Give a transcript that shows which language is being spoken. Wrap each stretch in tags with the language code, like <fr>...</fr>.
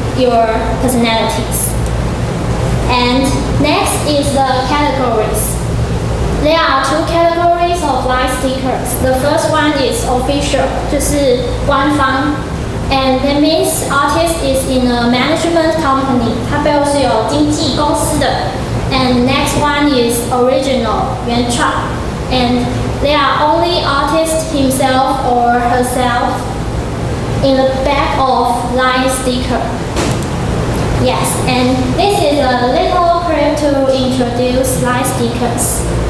<en>your personalities. And next is the categories. There are two categories of light stickers. The first one is official,</en> <zh>就是官方</zh> <en>and that means artist is in a management company.</en> <zh>它背后是有经纪公司的。</zh> <en>And next one is original, 原创 and they are only artist himself or herself in the back of light sticker. Yes, and this is a little clip to introduce light stickers.</en>